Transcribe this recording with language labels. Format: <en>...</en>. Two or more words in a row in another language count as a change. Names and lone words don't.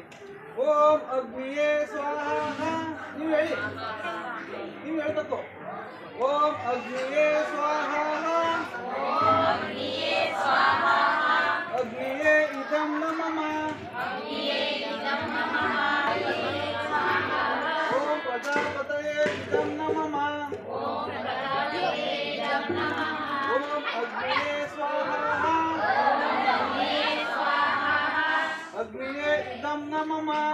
<sa>ಓಂ ಅಗ್ನಿಯೇ ಸ್ವಾಹ.</sa> <kn>ನೀವು ಹೇಳ್ಬೇಕು.</kn> <sa>ಓಂ ಅಗ್ನಿಯೇ ಸ್ವಾಹ ಅಗ್ನಿಯೇ ಇದಂ ನಮಃ ಓಂ ಪ್ರಜಾಪತಯೇ ಇದಂ ನಮಃ ಓಂ ಅಗ್ನಿಯೇ ಸ್ವಾಹ ಅಗ್ನಿಯೇ ಇದಂ ನಮಃ</sa>